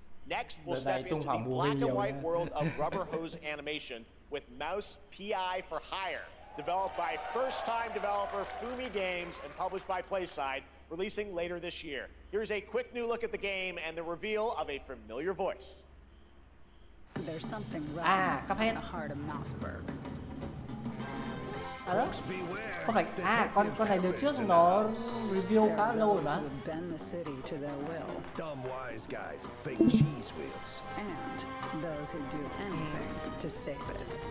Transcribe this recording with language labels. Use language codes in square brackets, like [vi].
[en] Next, we'll step into the black and white world of rubber hose animation with Mouse PI for Hire, developed by first-time developer Fumi Games and published by PlaySide, releasing later this year. Here's a quick new look at the game and the reveal of a familiar voice. There's something wrong in the heart of Mouseburg. [vi] Đó. Không phải con này đợt trước nó review khá lâu rồi mà. [en] Bend the city to their will. Dumb wise guys and fake cheese wheels. And those who do anything to save it.